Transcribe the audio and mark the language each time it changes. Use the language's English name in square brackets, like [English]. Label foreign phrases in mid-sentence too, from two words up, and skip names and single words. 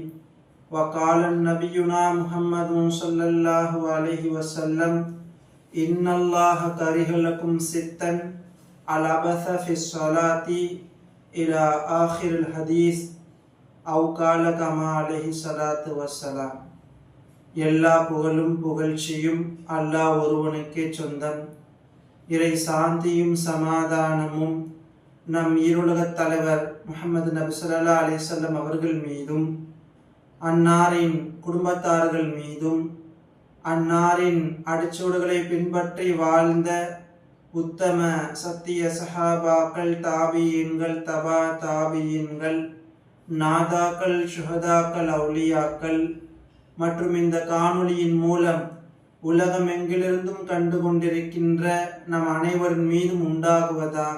[Arabic] وقال نبينا محمد صلى الله عليه وسلم إن الله كره لكم ستا العبث في الصلاة إلى آخر الحديث أو قال كما عليه الصلاة والسلام. [Tamil] எல்லா புகழும் புகழ்ச்சியும் அல்லாஹ் ஒருவனுக்கே சொந்தம். இறை சாந்தியும் சமாதானமும் நம் ஈருலகத் தலைவர் முஹம்மது நபி [Arabic] صلى الله عليه [Tamil] வஸல்லம் அவர்கள் மீதும் அன்னாரின் குடும்பத்தார்கள் மீதும் அன்னாரின் அடிச்சுவடுகளை பின்பற்றி வாழ்ந்த உத்தம சத்திய சஹாபாக்கள், தாபியீன்கள், தபா தாபியீன்கள், நாதாக்கள், சுஹதாக்கள், அவுலியாக்கள் மற்றும் இந்த காணொளியின் மூலம் உலகம் எங்கிலிருந்தும் கண்டு கொண்டிருக்கின்ற நம் அனைவரின் மீதும் உண்டாகுவதாக.